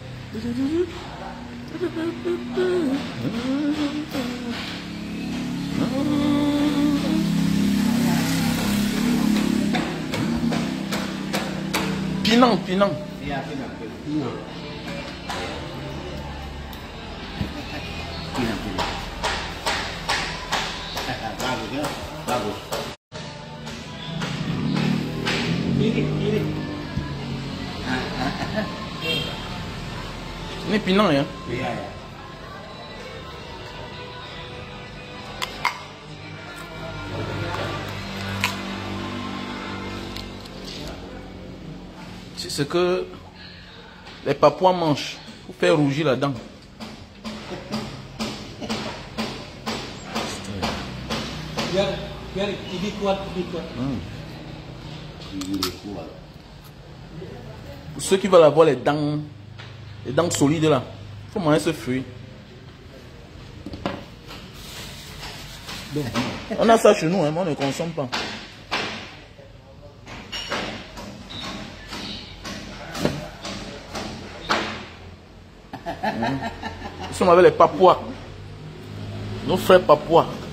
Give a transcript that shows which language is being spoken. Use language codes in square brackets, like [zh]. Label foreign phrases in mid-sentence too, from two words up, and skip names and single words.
[id] Pinang, Pinang. Iya, Pinang. Pinang. Pinang, Pinang. Bagus ya, bagus. Ini. Ini Pinang ya? Iya ya. [fr] C'est ce que les Papouas mangent pour faire rougir la dent. [id] Biar ini kuat. Ini kuat. [fr] Pour ceux qui veulent avoir les dents solides là, il faut manger ce fruit. On a ça chez nous, hein, mais on ne consomme pas. Nous sommes avec les Papouas, nos frères Papouas.